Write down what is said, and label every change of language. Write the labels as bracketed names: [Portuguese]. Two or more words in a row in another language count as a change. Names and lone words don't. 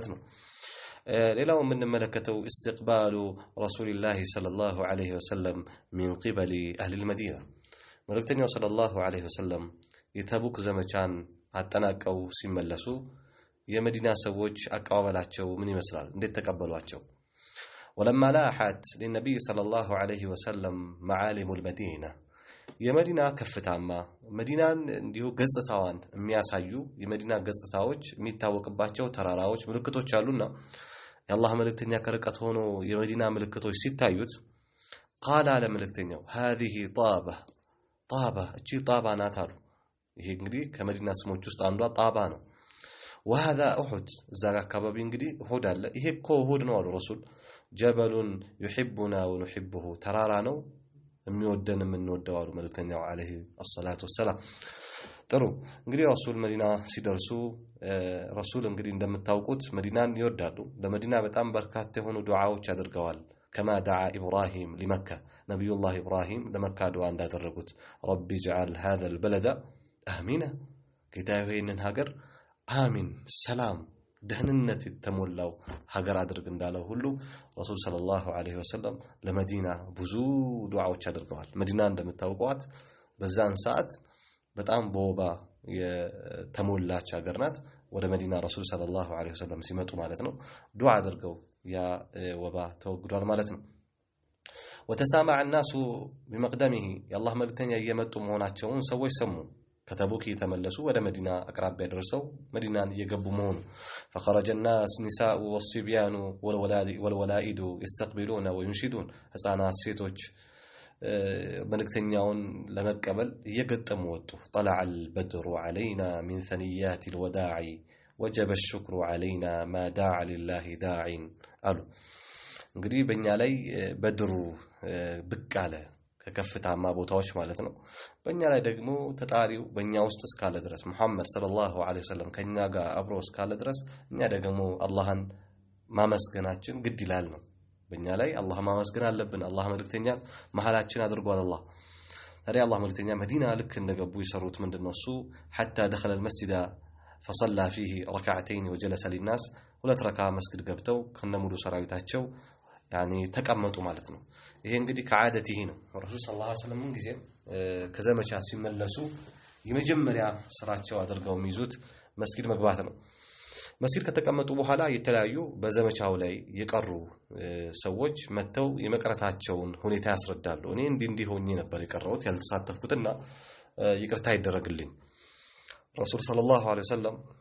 [Amharic] ነው ሌላው የምንመለከተው [Arabic] استقبال رسول الله صلى الله عليه وسلم من قبل اهل المدينه መልእክተኛው صلى الله عليه وسلم [Amharic] የተቡክ ዘመቻን አጠናቀው ሲመለሱ የመዲና ሰዎች አቀባበላቸው ምን ይመስላል እንዴት ተቀበሏቸው [Arabic] ولما لاحت للنبي صلى الله عليه وسلم معالم المدينه [Amharic] የመዲና ከፍታማ መዲናን እንዲሁ ገጽታዋን የሚያሳዩ የመዲና ገጽታዎች የሚታወቅባቸው ተራራዎች ምልክቶች አሉና የአላህ መልእክተኛ ከርቀት ሆኖ የመዲና ምልክቶች ሲታዩት [Arabic] قال على [Amharic] መልእክተኛው هذه طابة እቺ ጣባ ናት አሉ ይሄ እንግዲህ ከመዲና ስሞች ውስጥ አንዷ ጣባ ነው [Arabic] وهذا احد [Amharic] እዛ አካባቢ እንግዲህ እሁድ አለ ይሄ እኮ እሁድ ነው አሉ ረሱል [Arabic] جبل يحبنا ونحبه [Amharic] ተራራ ነው የሚወደን የምንወደው አሉ መልእክተኛው [Arabic] عليه الصلاه والسلام [Amharic] ጥሩ እንግዲህ ረሱል መዲና ሲደርሱ ረሱል እንግዲህ እንደምታውቁት መዲናን ይወዳሉ ለመዲና በጣም በርካታ የሆኑ ዱዓዎች አድርገዋል [Arabic] كما دعا ابراهيم لمكه نبي الله ابراهيم لمكه دعاء [Amharic] እንዳደረጉት [Arabic] رب اجعل هذا البلد امنا [Amharic] ጌታዬ ይህንን ሀገር አሚን ሰላም ደህንነት የተሞላው ሀገር አድርግ እንዳለው ሁሉ ረሱል [Arabic] صلى الله عليه وسلم [Amharic] ለመዲና ብዙ ዱዓዎች አድርገዋል መዲና እንደምታውቁት በዛን ሰዓት በጣም በወባ የተሞላች ሀገር ናት ወደ መዲና ረሱል [Arabic] صلى الله عليه وسلم [Amharic] ሲመጡ ማለት ነው ዱዓ አድርገው ያ ወባ ተወግዷል ማለት ነው [Arabic] وتسامع الناس بمقدمه يا الله [Amharic] መልእክተኛ እየመጡ መሆናቸውን ሰዎች ሰሙ ከተቡክ የተመለሱ ወደ መዲና አቅራቢያ ደርሰው መዲናን እየገቡ መሆኑ [Arabic] فخرج الناس نساء والصبيان والولائد يستقبلون وينشدون [Amharic] ህፃናት ሴቶች መልእክተኛውን ለመቀበል እየገጠሙ ወጡ [Arabic] طلع البدر علينا من ثنيات الوداع وجب الشكر علينا ما داع لله داع [Amharic] አሉ እንግዲህ በእኛ ላይ በድሩ ብቅ አለ ከከፍታማ ቦታዎች ማለት ነው በእኛ ላይ ደግሞ ተጣሪው በእኛ ውስጥ እስካለ ድረስ መሐመድ [Arabic] صلى الله عليه وسلم [Amharic] ከኛ ጋር አብሮ እስካለ ድረስ እኛ ደግሞ አላህን ማመስገናችን ግድ ይላል ነው በእኛ ላይ አላህ ማመስገን አለብን አላህ መልእክተኛ መሐላችን አድርጓል አላህ ታዲያ አላህ መልእክተኛ መዲና ልክ እንደገቡ ይሰሩት ምንድነው እሱ [Arabic] حتى دخل المسجد فصلى فيه ركعتين وجلس للناس [Amharic] ሁለት ረካ መስጊድ ገብተው ከነሙሉ ሰራዊታቸው يعني ተቀመጡ ማለት ነው ይሄ እንግዲህ ከዓደቲህ ነው ረሱል [Arabic] صلى الله عليه وسلم [Amharic] ጊዜ ከዘመቻ ሲመለሱ የመጀመሪያ ስራቸው አድርገው የሚይዙት መስጊድ መግባት ነው መስጊድ ከተቀመጡ በኋላ የተለያዩ በዘመቻው ላይ የቀሩ ሰዎች መተው የመቅረታቸውን ሁኔታ ያስረዳሉ እኔ እንዲህ ሆኜ ነበር የቀረውት ያልተሳተፍኩትና ይቅርታ ይደረግልኝ ረሱል [Arabic] صلى الله عليه وسلم